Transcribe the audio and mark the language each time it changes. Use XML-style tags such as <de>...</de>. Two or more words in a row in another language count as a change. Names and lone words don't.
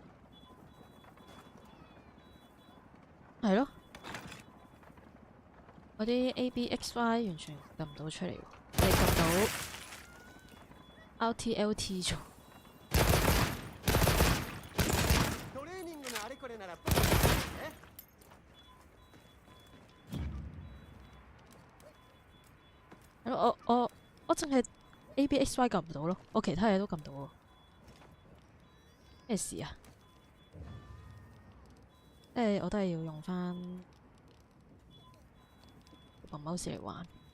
<yue>係咯， 我啲 ABXY 完全撳唔到出嚟喎，你撳到 RTLT 咗。</yue> <ja>トレーニングのあれこれなら僕もですね。</ja> <yue>係咯，我淨係 ABXY 撳唔到咯，我其他嘢都撳到喎。咩事啊？我都係要用翻部 mouse 嚟玩。</yue>